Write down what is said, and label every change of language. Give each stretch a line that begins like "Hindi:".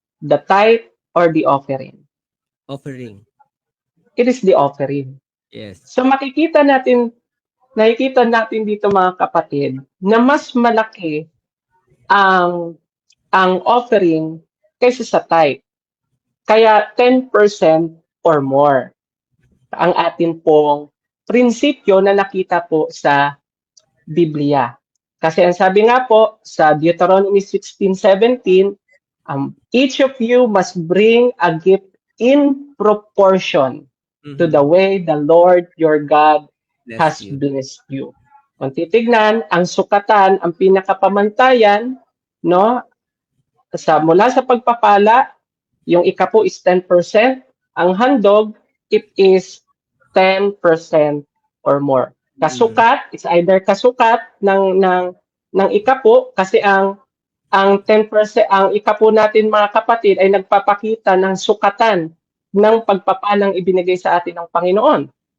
English: The tithe or the offering? Offering. It is the offering. Yes.
Filipino: So, nakikita natin dito, mga kapatid, na mas malaki ang offering kaysa sa tithe. Kaya
English: 10% or more
Filipino: ang atin pong prinsipyo na nakita po sa Biblia. Kasi ang sabi nga po sa
English: Deuteronomy 16:17, each of you must bring a gift in proportion to the way the Lord your God Bless has you. blessed you.
Filipino: Kung titignan, ang sukatan, ang pinakapamantayan, no, mula sa pagpapala, yung ika po is 10%, ang handog,
English: it is 10% or more.
Filipino: Kasukat,
English: it's either
Filipino: kasukat ng ika po, kasi ang 10%, ang ika po natin mga kapatid ay nagpapakita ng sukatan ng pagpapalang ibinigay sa atin ng Panginoon.